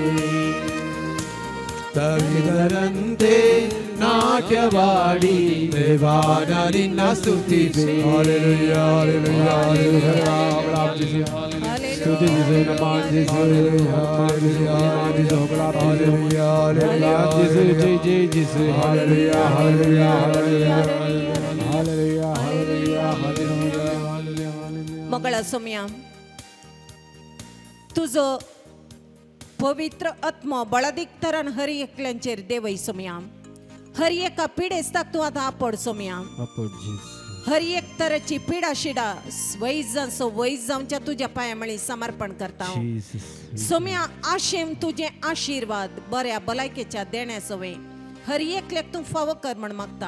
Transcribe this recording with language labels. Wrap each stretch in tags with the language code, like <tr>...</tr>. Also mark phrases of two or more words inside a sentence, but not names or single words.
<kn>ದಾವೀದನಂತೆ ನಾಟ್ಯವಾಡಿ ದೇವಾನ ನಿನ್ನ ಸ್ತುತಿಪೇ ಹಾಲೆಲೂಯಾ ಹಾಲೆಲೂಯಾ ಹಾಲೆಲೂಯಾ ಸ್ತುತಿ ಹಾಲೆಲೂಯಾ ಹಾಲೆಲೂಯಾ ಜೈ ಜೈ ಜೈ ಹಾಲೆಲೂಯಾ ಹಾಲೆಲೂಯಾ ಹಾಲೆಲೂಯಾ</kn> <kok>मंगळा सोम्या तुझो पवित्र आत्मा बळादीक तरान हरी एकल्यांचेर देवय सोम्या हरी एका पिडेस्ताक तूं आतां आपड सोम्या हरी एक तराची पिडा शिडा वैज जावच्या तुज्या पांयामळी समर्पण करता सोम्या आशेम तुझे आशीर्वाद बऱ्या भलायकेच्या देण्या सवे हरी एकल्याक तूं फावो कर म्हण मागता</kok>